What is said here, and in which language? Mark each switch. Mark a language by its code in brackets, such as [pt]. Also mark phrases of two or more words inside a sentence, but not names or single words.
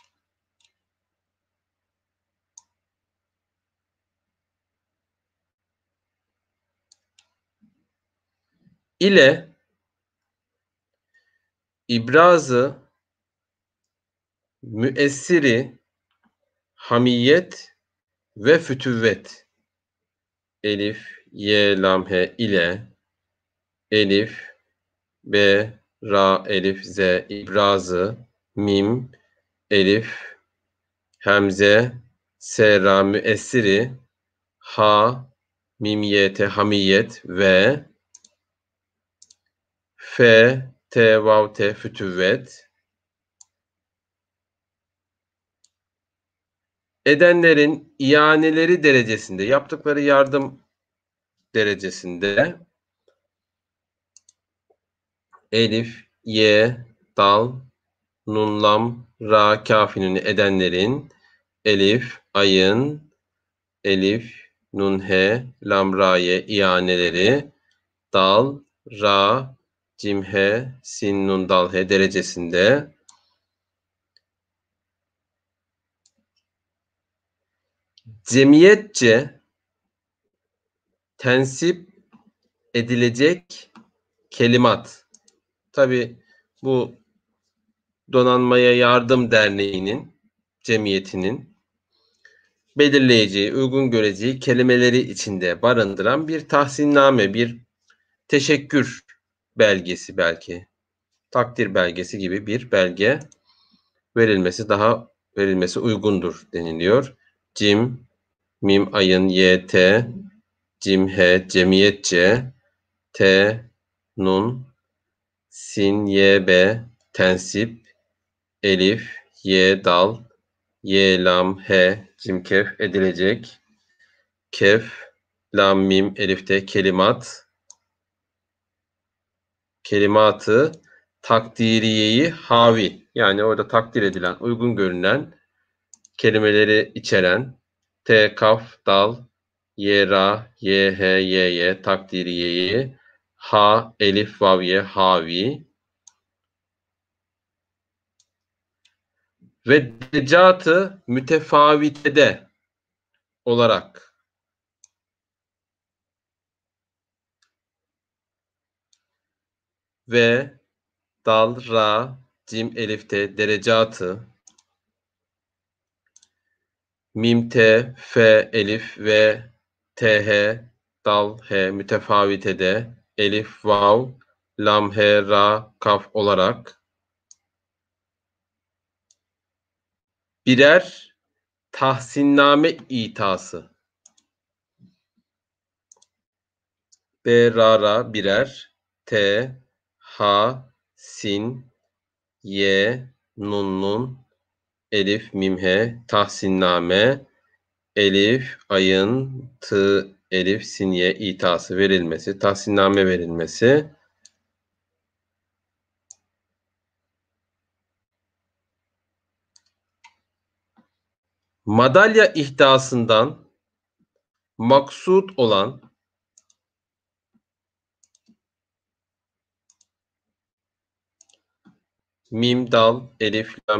[tr] ile ibrazı müessiri hamiyet ve fütüvvet, elif, ye, lam, he, ile, elif, b, ra, elif, z, ibrazı, mim, elif, hemze, s, ra, müessiri, ha, mim, ye, te, hamiyet ve f, t, vav, te, fütüvvet, edenlerin ianeleri derecesinde, yaptıkları yardım derecesinde, elif, ye, dal, nun, lam, ra, kafinin edenlerin, elif, ayın, elif, nun, he, lam, ra'ye ianeleri, dal, ra, cim, he, sin, nun, dal, he derecesinde, cemiyetçe tensip edilecek kelimat. Tabi bu Donanmaya Yardım Derneği'nin, cemiyetinin belirleyeceği, uygun göreceği kelimeleri içinde barındıran bir tahsinname, bir teşekkür belgesi belki, takdir belgesi gibi bir belge verilmesi uygundur deniliyor. Cim, mim, ayın, y, t, cim, he, cemiyetçe, t, nun, sin, y, b, tensip, elif, ye, dal, ye, lam, he, cim, kef edilecek. Kef, lam, mim, elifte kelimat. Kelimatı takdiriyeyi havi. Yani orada takdir edilen, uygun görünen kelimeleri içeren T, kaf, dal, ye, ra, ye, he, ye, ye, takdiriyeyi, ha, elif, vav, ye, havi ve decatı mütefavitede olarak ve dal, ra, cim, elifte derecatı mim, te, fe, elif ve th, dal, he mütefavitede elif, vav, lam, he, ra, kaf olarak birer tahsinname itası. B, ra, ra birer. T, ha, sin, ye, nun, nun, elif, mim, he, tahsinname, elif, ayın, tı, elif, sinye itası verilmesi, tahsinname verilmesi. Madalya ihdasından maksut olan mim, dal, elif, lam,